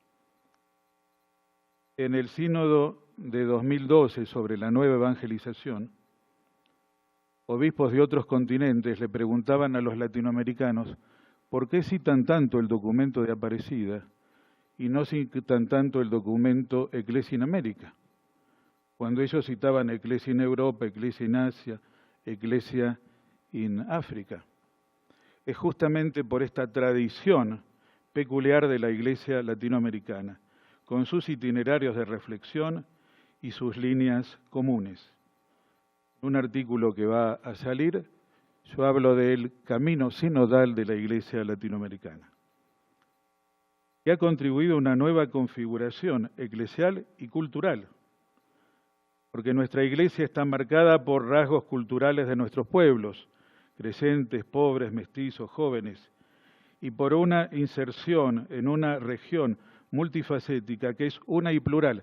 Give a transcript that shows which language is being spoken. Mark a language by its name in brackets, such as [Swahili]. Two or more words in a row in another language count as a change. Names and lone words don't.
[Spanish] En el sínodo de 2012 sobre la nueva evangelización, obispos de otros continentes le preguntaban a los latinoamericanos por qué citan tanto el documento de Aparecida y no citan tanto el documento Ecclesia in America, cuando ellos citaban Ecclesia in Europa, Ecclesia in Asia, Ecclesia in África. Es justamente por esta tradición peculiar de la Iglesia latinoamericana, con sus itinerarios de reflexión y sus líneas comunes. En un artículo que va a salir, yo hablo del camino sinodal de la Iglesia latinoamericana, que ha contribuido a una nueva configuración eclesial y cultural, porque nuestra Iglesia está marcada por rasgos culturales de nuestros pueblos, creyentes, pobres, mestizos, jóvenes, y por una inserción en una región multifacética que es una y plural.